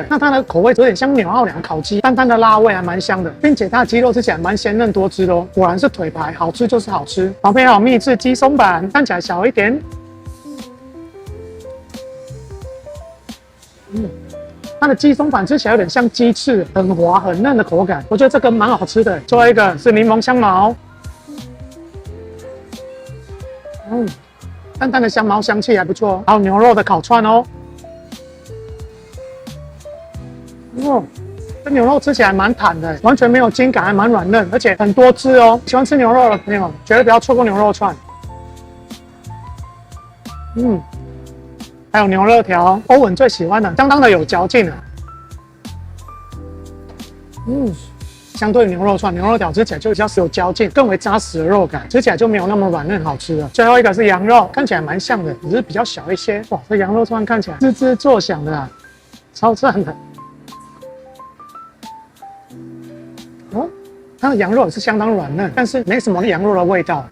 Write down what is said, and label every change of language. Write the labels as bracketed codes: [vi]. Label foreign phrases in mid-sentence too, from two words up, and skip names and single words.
[zh] 那它的口味有點像紐奧良烤雞，淡淡的辣味還蠻香的，並且它的雞肉吃起來蠻鮮嫩多汁的哦。果然是腿排，好吃就是好吃。旁邊還有秘製雞鬆板，看起來小一點。它的雞鬆板吃起来有點像雞翅，很滑很嫩的口感，我覺得這個蠻好吃的。最後一個是檸檬香茅，淡淡的香茅香氣還不錯。還有牛肉的烤串哦，這牛肉吃起來蠻彈的，完全沒有筋感，還蠻軟嫩，而且很多汁哦。喜歡吃牛肉的朋友絕對不要錯過牛肉串。還有牛肋條，歐文最喜歡的，相當的有嚼勁的。相對於牛肉串，牛肉條吃起來就比較有嚼勁，更為扎實的肉感，吃起來就沒有那麼軟嫩好吃了。最後一個是羊肉，看起來蠻像的，只是比較小一些。哇，這羊肉串看起来滋滋作響的啊，超讚的。它的羊肉也是相當軟嫩，但是沒什麼羊肉的味道。